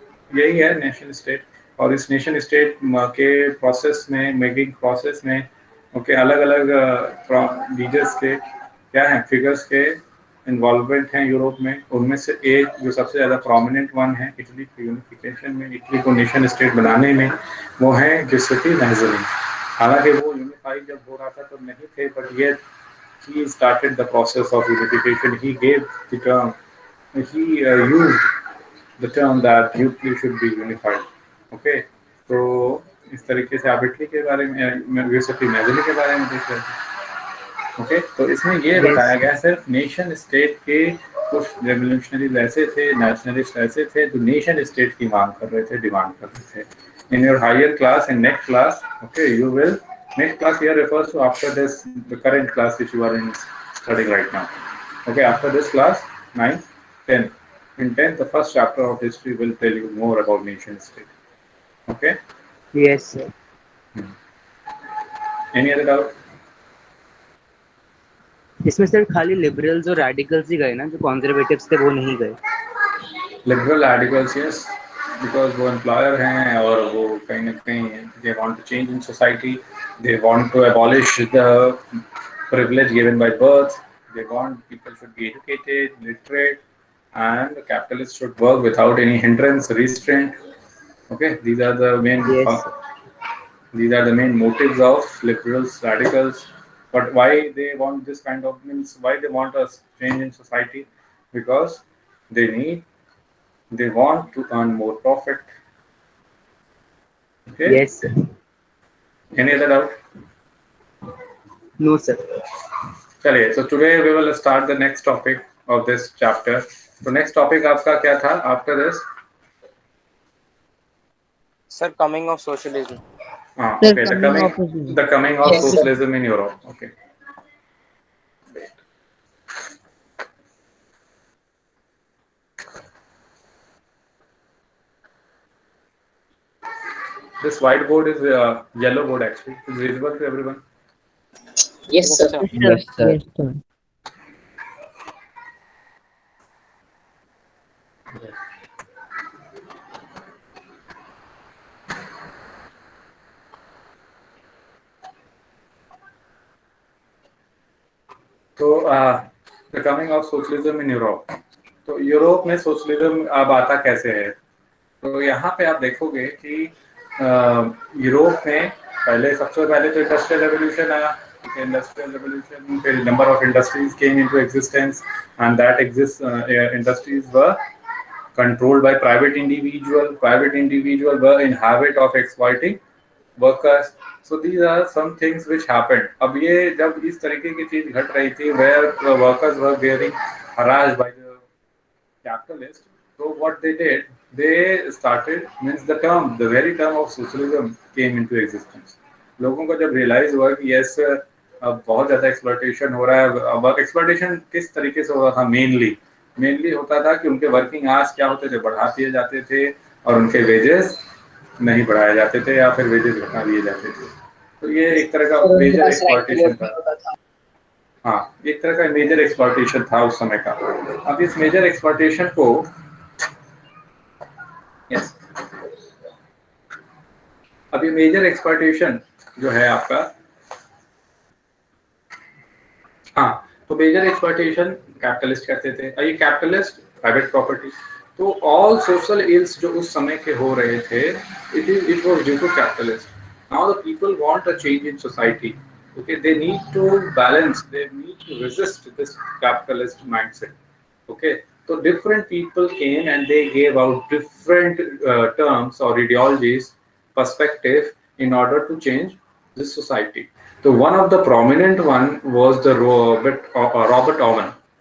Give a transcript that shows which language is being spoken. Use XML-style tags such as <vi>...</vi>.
<hi>यही है nation state. और इस नेशन स्टेट के प्रोसेस में, मेकिंग प्रोसेस में, ओके, अलग अलग लीडर्स के क्या हैं, फिगर्स के इन्वॉल्वमेंट हैं यूरोप में. उनमें से एक जो सबसे ज़्यादा प्रोमिनेंट वन है इटली की यूनिफिकेशन में, इटली को नेशन स्टेट बनाने में, वो है गिउसेप्पे मैज़ोनी. हालांकि वो यूनिफाई जब हो रहा था तो नहीं थे, बट ये</hi> <en>he started the process of unification. He gave the term, he used the term that Italy should be unified.</en> <hi>Okay, तो इस तरीके से आप इटली के बारे में, गिउसेप्पे मैज़ोनी के बारे में देख रहे थे. ओके, तो इसमें ये बताया गया सिर्फ नेशन स्टेट के कुछ रेवोल्यूशनरीज ऐसे थे, नेशनलिस्ट ऐसे थे जो नेशन स्टेट की मांग कर रहे थे, डिमांड कर रहे थे।</hi> <en>In your higher class in next class, okay, you will, next class here refers to after this the current class which you are in studying right now. Okay, after this class 9th 10th, in 10th the first chapter of history will tell you more about nation state. Okay, Yes sir. any other doubt?</en> <hi>इसमें sir खाली liberals और radicals ही गए ना, जो कॉन्जर्वेटिव्स थे वो नहीं गए।</hi> <en>liberal articles, yes, because</en> <hi>वो एम्प्लॉयर हैं और वो कहीं ना कहीं</hi> <en>They want to change in society, they want to abolish the privilege given by birth, they want people should be educated, literate, and the capitalists should work without any hindrance, restraint. Okay, these are the main Yes. these are the main motives of liberals, radicals. But why they want this kind of, means why they want a change in society? Because they want to earn more profit. Okay. Yes sir. Any other doubt? No sir.</en> <hi>चलिए,</hi> <en>so today we will start the next topic of this chapter.</en> <hi>तो</hi> <en>next topic</en> <hi>आपका क्या था</hi> <en>after this? Sir, coming of socialism. Okay, the coming of socialism in Europe. Okay. This whiteboard is yellow board actually. It's visible to everyone. Yes, sir. Yes, sir.</en> <hi>तो</hi> <en>the coming of socialism in Europe.</en> <hi>तो Europe में socialism अब आता कैसे है? तो यहाँ पे आप देखोगे कि यूरोप में सबसे पहले तो इंडस्ट्रियल रेवोल्यूशन आया।</hi> <en>Industrial revolution, फिर number of industries came into existence and that industries were controlled by private individual were in habit of exploiting workers. So these are some things which happened.</en> <hi>अब ये जब इस तरीके की चीज घट रही थी,</hi> <en>where workers were being harassed by the capitalists, so what they did, they started, means the very term of socialism came into existence.</en> <hi>लोगों को जब रियलाइज हुआ कि यस अब बहुत ज़्यादा एक्सप्लॉयटेशन हो रहा है। अब एक्सप्लॉयटेशन किस तरीके से हो रहा था? मेनली होता था कि उनके वर्किंग आवर्स क्या होते थे, बढ़ा दिए जाते थे और उनके वेजेस नहीं बढ़ाए जाते थे या फिर वेजेस घटा दिए जाते थे। तो ये एक तरह का मेजर एक्सप्लॉयटेशन था। हाँ, एक तरह का मेजर एक्सप्लॉयटेशन था उस समय का। अब इस मेजर एक्सप्लॉयटेशन को अब ये मेजर एक्सप्लॉयटेशन जो है आपका, हाँ, तो मेजर एक्सप्लॉयटेशन कैपिटलिस्ट कहते थे। ये कैपिटलिस्ट प्राइवेट प्रॉपर्टी, तो ऑल सोशल इल्स जो उस समय के हो रहे थे,</hi> <en>It was due to capitalist. Now the people want a change in society. Okay, they need to balance, they need to resist this capitalist mindset. Okay, so different people came and they gave out different terms or ideologies, perspective in order to change this society. So one of the prominent one was the Robert Owen.</en>